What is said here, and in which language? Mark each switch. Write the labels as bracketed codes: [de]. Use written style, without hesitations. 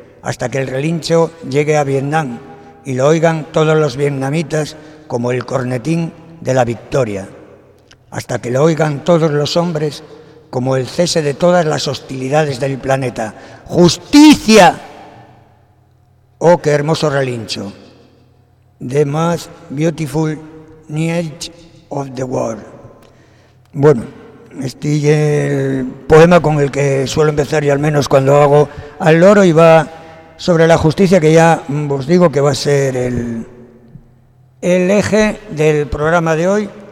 [es] Hasta que el relincho llegue a Vietnam y lo oigan todos los vietnamitas como el cornetín de la victoria. Hasta que lo oigan todos los hombres como el cese de todas las hostilidades del planeta. ¡Justicia! ¡Oh, qué hermoso relincho! [en] The most beautiful night of the world. [es] Bueno, este es el poema con el que suelo empezar, y al menos cuando hago Al Loro, y va sobre la justicia, que ya os digo que va a ser el eje del programa de hoy.